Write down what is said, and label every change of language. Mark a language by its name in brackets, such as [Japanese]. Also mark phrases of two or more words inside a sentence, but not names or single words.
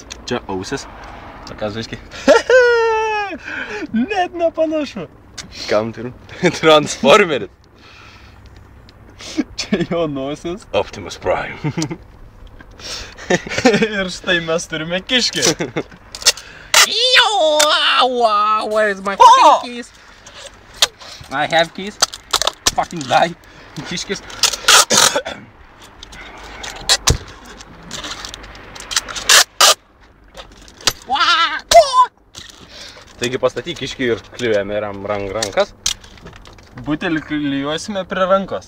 [Lithuanian] Čia ausis. Tokas žaiškiai. Net nepanašu. Kam turim? Transformeris. Čia jo nosis. Optimus Prime. Ir štai mes turime kiškį. [English] Where is my fucking keys? I have keys. Fucking die. [Lithuanian] Kiškis. Taigi pastatyk kiškį ir klijuojame rankas. Butelį klijuosime prie rankos.